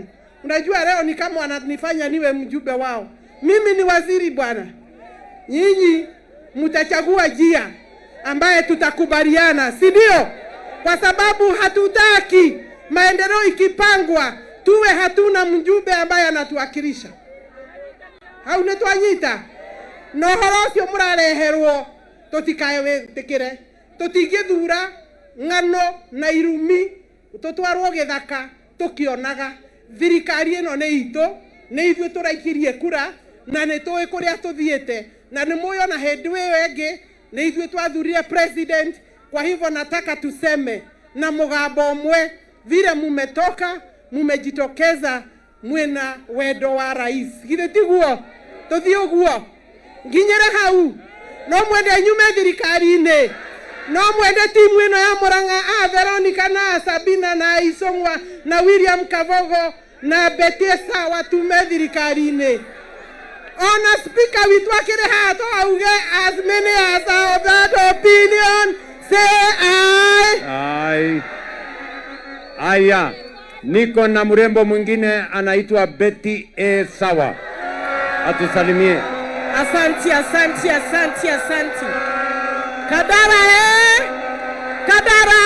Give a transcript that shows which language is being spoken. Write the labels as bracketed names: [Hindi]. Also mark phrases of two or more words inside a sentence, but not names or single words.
[Swahili] Unajua leo ni kama wananifanya niwe mjumbe wao. Mimi ni waziri bwana. Nyinyi mtachagua njia ambaye tutakubaliana, si ndio? Kwa sababu hatutaki maendeleo ikipangwa tuwe hatuna mjumbe ambaye anatuwakilisha. [Kikuyu] Haunetwanyita no horo cio murareherwo tutikae wetikire, tutingithura ng'ano na irumi tutwarwo githaka tukionaga thirikari ino ni itu, ni ithuĩ turaikirie kura na ni tuĩ kuria tuthiĩte, na ni moyo na hindi ĩyo ĩngĩ ni ithuĩ twathurire president. [Swahili] Kwa hivyo nataka tuseme na [Kikuyu] mugambo umwe, [Swahili] vile mumetoka mumejitokeza [Kikuyu] mwena wendo wa Rais. Githĩ tiguo? Tuthii uguo nginyere hau, no mwende nyume thirikari-inĩ, no mwende timu ino ya Murang'a, Veronica na Sabina na Isong'wa na William Kavogo na Betesa watume thirikari-inĩ. Ona speaker witu akire hato auge [English] as many as are of that opinion say aye. Aye. [Swahili] Aya, niko na mrembo mwingine anaitwa Betty Sawa. Atusalimie. Asante. Kadara Kadara